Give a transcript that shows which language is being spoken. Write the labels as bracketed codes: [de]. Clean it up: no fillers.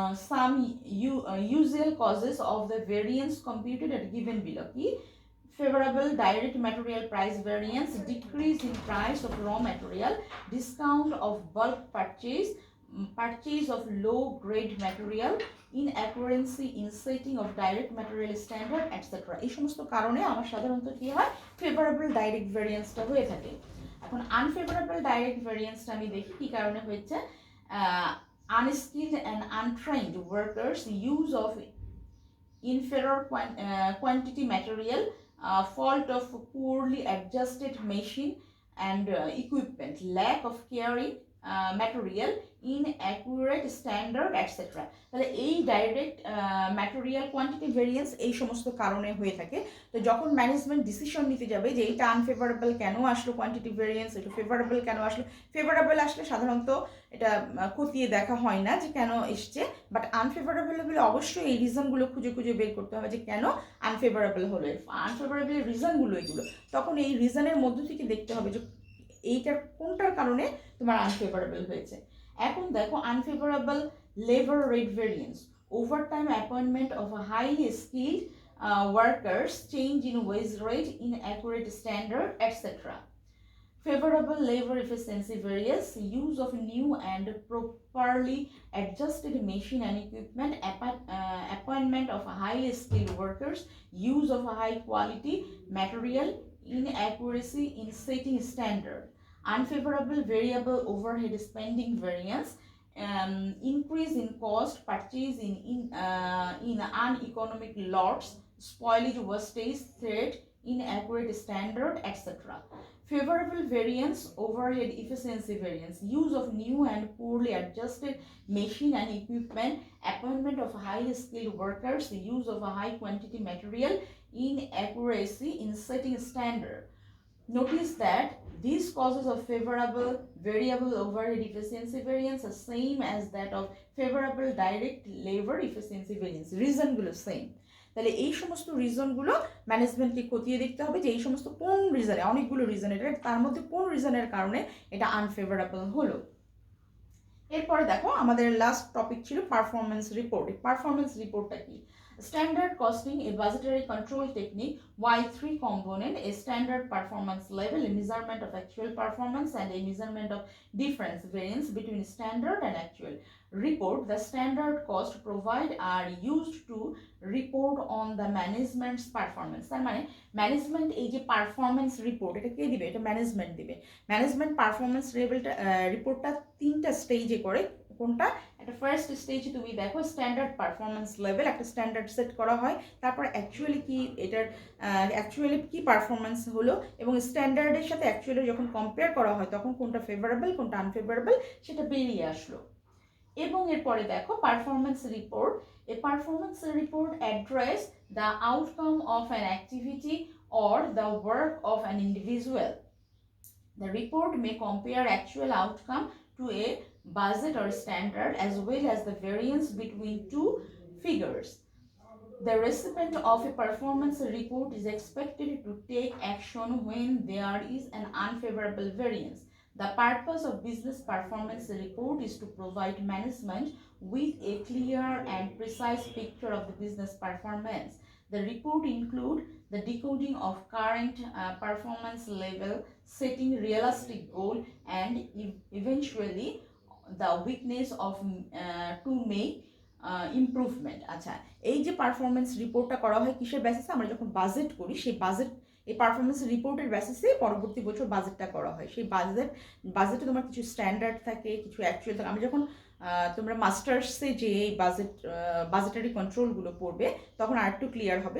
[en] Some usual causes of the variance computed are given below. Ki favorable direct material price variance, decrease in price of raw material, discount of bulk purchase of low grade material, inaccuracy in setting of direct material standard, etc. [bn] এই সমস্ত কারণে আমার সাধারণত কি হয়, favourable direct ভেরিয়েন্সটা হয়ে থাকে। এখন আনফেভারেবল ডাইরেক্ট ভেরিয়েন্সটা আমি দেখি কি কারণে হয়েছে। [en] Unskilled and untrained workers, use of inferior quantity material, fault of poorly adjusted machine and equipment, lack of caring material, inaccurate standard, etc. [bn] তাহলে এই ডাইরেক্ট ম্যাটেরিয়াল কোয়ান্টিটি ভেরিয়েন্স এই সমস্ত কারণে হয়ে থাকে। তো যখন ম্যানেজমেন্ট ডিসিশন নিতে যাবে যে এটা আনফেভারেবল কেন আসলো কোয়ান্টিটি ভেরিয়েন্স, এটা ফেভারেবল কেন আসলো, ফেভারেবল আসলে সাধারণত এটা খতিয়ে দেখা হয় না যে কেন এসছে, বাট আনফেভারেবল হলে অবশ্যই এই রিজনগুলো খুঁজে খুঁজে বের করতে হবে যে কেন আনফেভারেবল হলো, আনফেভারেবলের রিজনগুলো এগুলো। তখন এই রিজনের মধ্য থেকে দেখতে হবে যে এইটার কোনটার কারণে তোমার আনফেভারেবল হয়েছে। এখন দেখো [en] Unfavourable labour rate variance, overtime appointment of highly skilled workers, change in wage rate, inaccurate standard, etc. Favorable labor efficiency variance, use of new and properly adjusted machine and equipment, appointment of highly skilled workers, use of high quality material, inaccuracy in setting standard. Unfavorable variable overhead spending variance, increase in cost purchase in uneconomic lots, spoilage, wastage, threat, inaccurate standard, etc. Favorable variance overhead efficiency variance, use of new and poorly adjusted machine and equipment, appointment of highly skilled workers, the use of a high quantity material, inaccuracy in setting standard. Notice that these causes of favorable variable overhead efficiency variance are same as that of favorable direct labor efficiency variance. Reason গুলো same. [bn] তাহলে এই সমস্ত রিজনগুলো ম্যানেজমেন্টকে খতিয়ে দেখতে হবে যে এই সমস্ত কোন রিজনে, অনেকগুলো রিজন, এটা তার মধ্যে কোন রিজনের কারণে এটা আনফেভারেবল হলো। এরপরে দেখো আমাদের লাস্ট টপিক ছিল পারফরমেন্স রিপোর্ট। পারফরমেন্স রিপোর্টটা কি? [en] Standard costing, a budgetary control technique, why three component: a standard performance level, a measurement of actual performance, and a measurement of difference, variance between standard and actual. Report: the standard cost provide are used to report on the management's performance. [bn] তার মানে management এই যে performance report, এটা কে দিবে? এটা management দিবে। Management performance লেভেলটা রিপোর্টটা তিনটা স্টেজে করে। কোনটা? একটা ফার্স্ট স্টেজে তুমি দেখো স্ট্যান্ডার্ড পারফরমেন্স লেভেল, একটা স্ট্যান্ডার্ড সেট করা হয়, তারপর অ্যাকচুয়ালি কি এটার অ্যাকচুয়ালি কি পারফরমেন্স হলো এবং স্ট্যান্ডার্ডের সাথে অ্যাকচুয়ালি যখন কম্পেয়ার করা হয় তখন কোনটা ফেভারেবল কোনটা আনফেভারেবল সেটা বেরিয়ে আসলো। এবং এরপরে দেখো [en] Performance report, a performance report address the outcome of an activity or the work of an individual. The report may compare actual outcome to a budget or standard as well as the variance between two figures. The recipient of a performance report is expected to take action when there is an unfavorable variance. The purpose of business performance report is to provide management with a clear and precise picture of the business performance. The report include the decoding of current performance level, setting realistic goal, and eventually the weakness of to make improvement. [bn] আচ্ছা, এই যে performance রিপোর্টটা করা হয় কিসের বেসিসে? আমরা যখন বাজেট করি সেই বাজেট, এই পারফরমেন্স রিপোর্টের বেসিসে পরবর্তী বছর বাজেটটা করা হয়। সেই বাজেটে তোমার কিছু স্ট্যান্ডার্ড থাকে, কিছু অ্যাকচুয়াল থাকে। আমরা যখন তোমরা মাস্টার্সে যে এই বাজেটারি কন্ট্রোলগুলো পড়বে তখন আর একটু ক্লিয়ার হবে।